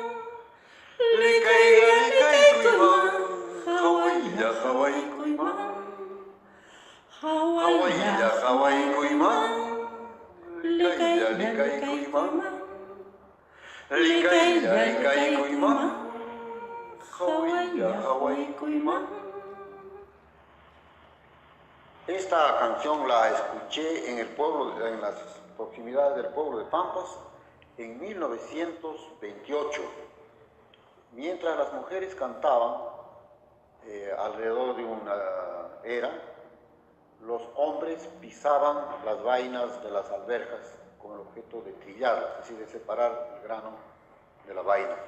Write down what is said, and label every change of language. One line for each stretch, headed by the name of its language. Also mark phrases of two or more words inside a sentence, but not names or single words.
Quechua: likay kuyman, hawaya kuyman, hawaya kuyman, likay kuyman, likay kuyman, hawaya kuyman.
Spanish: Esta canción la escuché en el pueblo, en las proximidades del pueblo de Pampas en 1928. Mientras las mujeres cantaban alrededor de una era, los hombres pisaban las vainas de las alberjas con el objeto de trillarlas, es decir, de separar el grano de la vaina.